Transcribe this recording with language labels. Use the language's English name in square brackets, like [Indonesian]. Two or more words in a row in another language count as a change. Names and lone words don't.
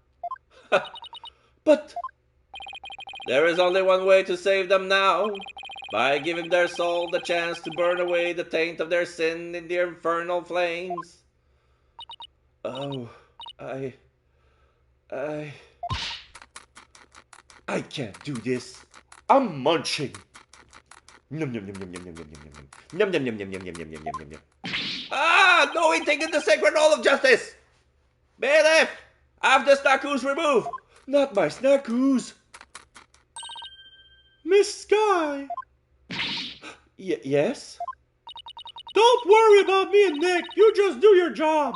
[English] But there is only one way to save them now, by giving their soul the chance to burn away the taint of their sin in the infernal flames. Oh, I can't do this. I'm munching. Yum yum yum yum yum yum yum yum yum yum yum yum yum yum yum yum yum yum. Ah, no eating in the sacred hall of justice. Bailiff, have the snackoos removed. Not my snackoos. Miss Sky! Yes? Don't worry about me and Nick. You just do your job.